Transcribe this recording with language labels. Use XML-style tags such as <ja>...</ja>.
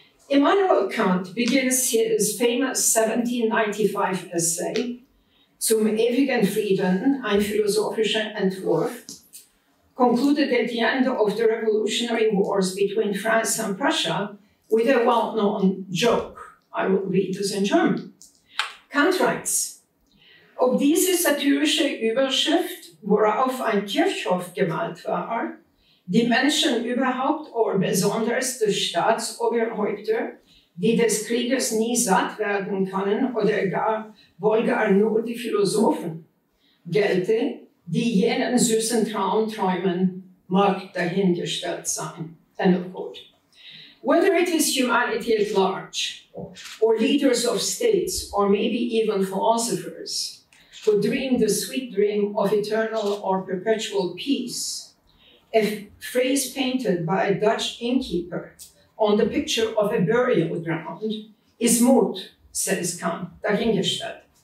<en>Immanuel Kant begins his famous 1795 essay Zum ewigen Frieden, ein philosophischer Entwurf, concluded at the end of the revolutionary wars between France and Prussia with a well-known joke. I will read this in German. Kant writes,</en> <de>ob diese satirische Überschrift, worauf ein Kirchhof gemalt war, die Menschen überhaupt oder besonders die Staatsoberhäupter, die des Krieges nie satt werden können oder wohl gar nur die Philosophen, gelte, die jenen süßen Traum träumen, mag dahingestellt sein.</de> <en>End of quote. Whether it is humanity at large, or leaders of states, or maybe even philosophers, who dream the sweet dream of eternal or perpetual peace, a phrase painted by a Dutch innkeeper on the picture of a burial ground is Mut, says Kant, dahingestellt.</en>